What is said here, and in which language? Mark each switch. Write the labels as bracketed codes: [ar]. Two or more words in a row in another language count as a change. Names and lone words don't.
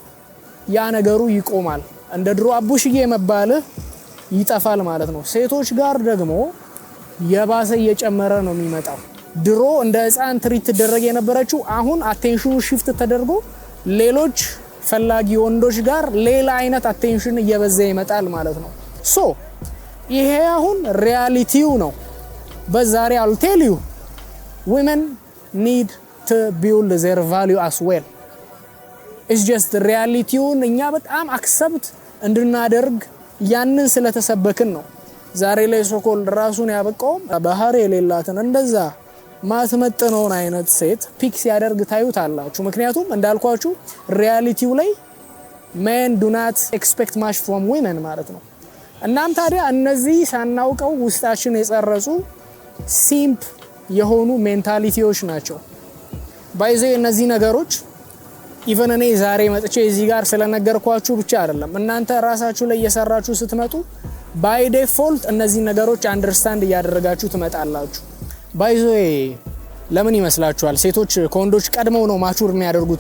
[am] ያ ነገሩ ይቆማል። እንደ ድሮ አቡሽዬ መባል ይጠፋል ማለት ነው። ሴቶች ጋር ደግሞ የባሰ እየጨመረ ነው የሚመጣው። ድሮ እንደ ህፃን ትሪት ተደረገ የነበረችው አሁን አቴንሽኑ ሽፍት ተደርጎ ሌሎች ፈላጊ ወንዶች ጋር ሌላ አይነት አቴንሽን እየበዛ ይመጣል ማለት ነው። ሶ ይሄ አሁን ሪያሊቲው ነው። በዛሬ [en] I'll tell you women need to build their value as well. It's just [am] ሪያሊቲውን እኛ በጣም አክሰፕት እንድናደርግ ያንን ስለተሰበክን ነው። ዛሬ ላይ ሶኮል ራሱን ያበቃው ባህሪ የሌላትን እንደዛ ማትመጥነውን አይነት ሴት ፒክ ሲያደርግ ታዩታላችሁ። ምክንያቱም እንዳልኳችሁ ሪያሊቲው ላይ [en] men do not expect much from women [am] ማለት ነው። እናም ታዲያ እነዚህ ሳናውቀው ውስጣችን የጸረጹ ሲምፕ የሆኑ ሜንታሊቲዎች ናቸው። ባይዘ እነዚህ ነገሮች ኢቨን እኔ ዛሬ መጥቼ እዚህ ጋር ስለነገርኳችሁ ብቻ አይደለም፣ እናንተ ራሳችሁ ላይ እየሰራችሁ ስትመጡ [en] by default [am] እነዚህ ነገሮች አንደርስታንድ እያደረጋችሁ ትመጣላችሁ። ባይዞ ለምን ይመስላችኋል ሴቶች ከወንዶች ቀድመው ነው ማቹር የሚያደርጉት?